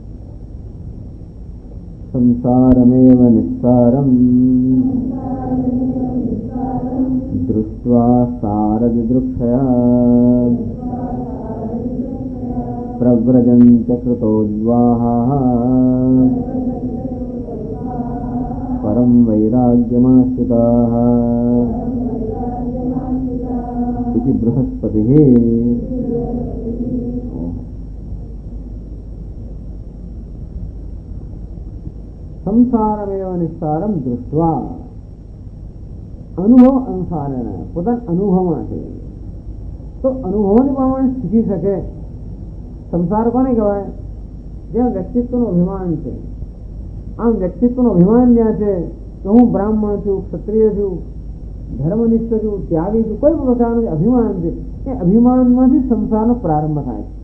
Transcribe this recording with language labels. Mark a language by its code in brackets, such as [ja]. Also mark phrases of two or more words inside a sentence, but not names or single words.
[sa] સંસારમેવ નિસ્સારમ દૃષ્ટ્વા સારદૃક્ષયા પ્રવ્રજન્ત્ય કૃતોદ્વાહા પરમ વૈરાગ્યમાશ્રિતાઃ इति बृहस्पतिः. संसारमेव निस्सारम दृष्ट्वा अनुभव अनुसारेण [gu] પોતાના અનુભવમાં છે તો અનુભવની પ્રમાણે શીખી શકે. સંસાર કોને કહેવાય? જ્યાં વ્યક્તિત્વનું અભિમાન છે. આમ વ્યક્તિત્વનું અભિમાન જ્યાં છે તો હું બ્રાહ્મણ છું, ક્ષત્રિય છું, ધર્મનિષ્ઠ છું, ત્યાગી છું, કોઈ પણ પ્રકારનું અભિમાન છે એ અભિમાનમાંથી સંસારનો પ્રારંભ થાય છે.